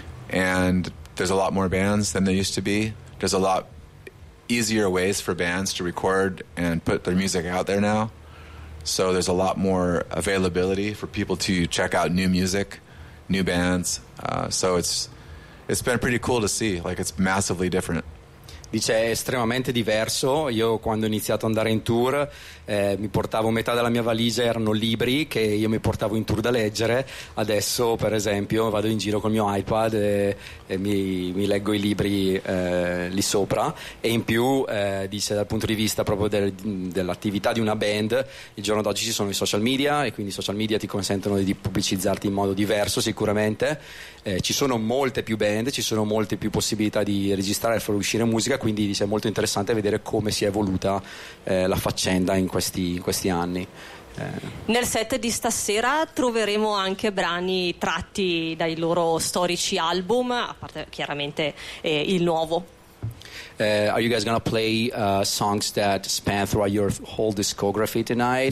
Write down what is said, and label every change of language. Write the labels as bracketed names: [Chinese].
[English] And there's a lot more bands than there used to be. There's a lot easier ways for bands to record and put their music out there now. So there's a lot more availability for people to check out new music, new bands. So it's been pretty cool to see, like it's massively different. [Italian] Dice, è estremamente diverso. Io quando ho iniziato ad andare in tour mi portavo metà della mia valigia, erano libri che io mi portavo in tour da leggere. Adesso, per esempio, vado in giro col mio iPad e mi leggo i libri lì sopra. E in più, dice, dal punto di vista proprio dell'attività di una band, il giorno d'oggi ci sono i social media, e quindi i social media ti consentono di pubblicizzarti in modo diverso sicuramente. Ci sono molte più band, ci sono molte più possibilità di registrare e far uscire musica, quindi dice, è molto interessante vedere come si è evoluta la faccenda in questi anni. Nel set di stasera troveremo anche brani tratti dai loro storici album, a parte chiaramente il nuovo. [English] Are you guys gonna play songs that span throughout your whole discography tonight?